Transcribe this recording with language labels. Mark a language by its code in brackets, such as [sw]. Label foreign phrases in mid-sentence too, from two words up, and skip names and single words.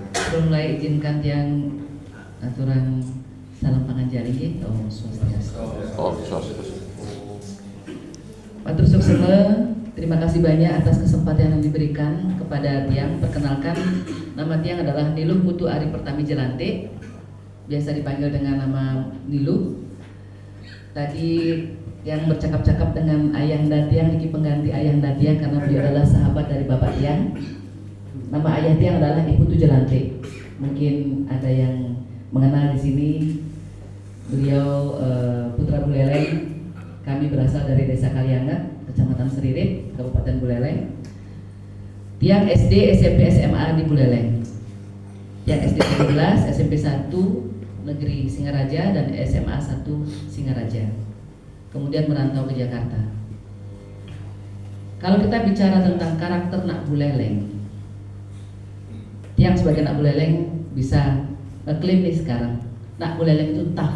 [id] mulai izinkan yang aturan salam panganjari nggih. [ban] Om Swastiastu. Om Swastiastu. Matur suksema, [id] terima kasih banyak atas kesempatan yang diberikan kepada Tiang. Perkenalkan, nama Tiang adalah Niluh Putu Ari Pertami Jelante, biasa dipanggil dengan nama Niluh. Tadi yang bercakap-cakap dengan Ayahanda Tiang, Niki pengganti Ayahanda Tiang karena beliau adalah sahabat dari Bapak Tiang. Nama Ayah Tiang adalah Ibu Putu Jelante. Mungkin ada yang mengenal di sini. Beliau putra Buleleng. Kami berasal dari Desa Kaliangat, Kecamatan Seririt, Kabupaten Buleleng. Tiang SD, SMP, SMA di Buleleng. Tiang SD 13, SMP 1 Negeri Singaraja dan SMA 1 Singaraja. Kemudian merantau ke Jakarta. Kalau kita bicara tentang karakter Nak Buleleng, Tiang sebagai Nak Buleleng bisa ngeklaim nih sekarang, Nak Buleleng itu tough.